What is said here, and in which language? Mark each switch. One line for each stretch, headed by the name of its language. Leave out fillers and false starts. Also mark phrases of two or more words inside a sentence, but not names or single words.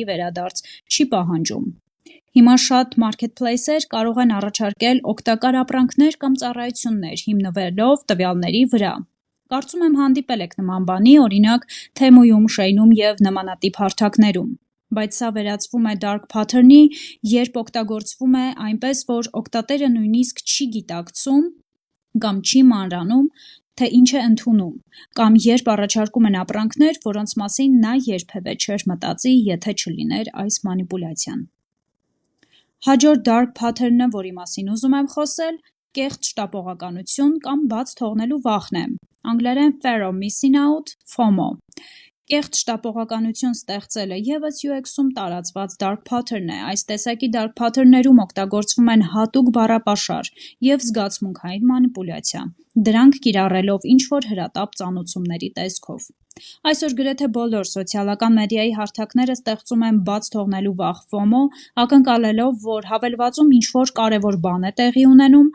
Armenian: վերադարձ չի պահանջում։ Հիմա շատ մարքեթփլեյսեր կարող են առաջարկել օգտակար ապրանքներ կամ ծառայություններ հիմնվելով տվյալների վրա։ Կարծում եմ հանդիպել եք նման բանի, օրինակ Թեմուում, Շեյնում և նմանատիպ հարթակներում։ Բայց սա վերածվում է
English: dark pattern-
Armenian: ի, երբ օգտագործվում է այնպես, որ օգտատերը նույնիսկ չի գիտակցում կամ չի մանրանում, թե ինչ է ընդունում, կամ երբ առաջարկում են ապրանքներ, որոնց մասին նա երբևէ չէր մտածի, եթե չլիներ այս մանիպուլյացիան։ Հաջորդ
English: dark pattern-
Armenian: ը, որի մասին ուզում եմ խոսել, կեղծ շտապողականություն կամ բաց թողնելու վախն է, անգլերեն
English: fear of missing out,
Armenian: FOMO։ Կեղծ շտապողականություն ստեղծելը ևս UX-ում տարածված
English: dark pattern
Armenian: է։ Այս տեսակի
English: dark pattern-
Armenian: ներում օգտագործվում են հատուկ բառապաշար և զգացմունքային մանիպուլյացիա, դրանք կիրառելով ինչ-որ հրատապ ծանուցումների տեսքով։ Այսօր գրեթե բոլոր սոցիալական մեդիայի հարթակները ստեղծում են բաց թողնելու վախ FOMO, ակնկալելով, որ հավելվածում ինչ-որ կարևոր բան է տեղի ունենում,